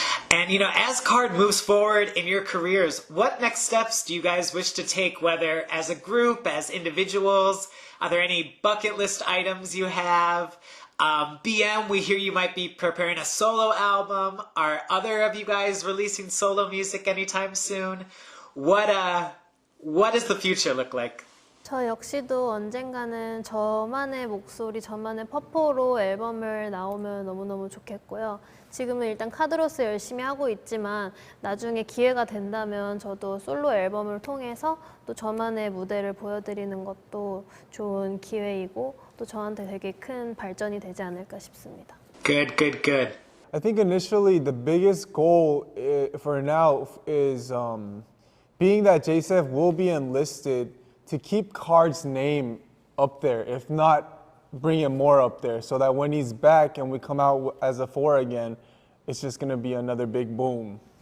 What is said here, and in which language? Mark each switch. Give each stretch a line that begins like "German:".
English: And, as Card moves forward in your careers, what next steps do you guys wish to take, whether as a group, as individuals? Are there any bucket list items you have? BM, we hear you might be preparing a solo album. Are other of you guys releasing solo music anytime soon? What does the future look like?
Korean: 저 역시도 언젠가는 저만의 목소리, 저만의 퍼포로 앨범을 나오면 너무너무 좋겠고요. 지금은 일단 카드로서 열심히 하고 있지만 나중에 기회가 된다면 저도 솔로 앨범을 통해서 또 저만의 무대를 보여드리는 것도 좋은 기회이고 또 저한테 되게 큰 발전이 되지 않을까 싶습니다.
English: Good, good, good. I think initially the biggest goal for now is being that JSEF will be enlisted to keep Card's name up there, if not bring it more up there, so that when he's back and we come out as a 4 again, it's just going to be another big boom.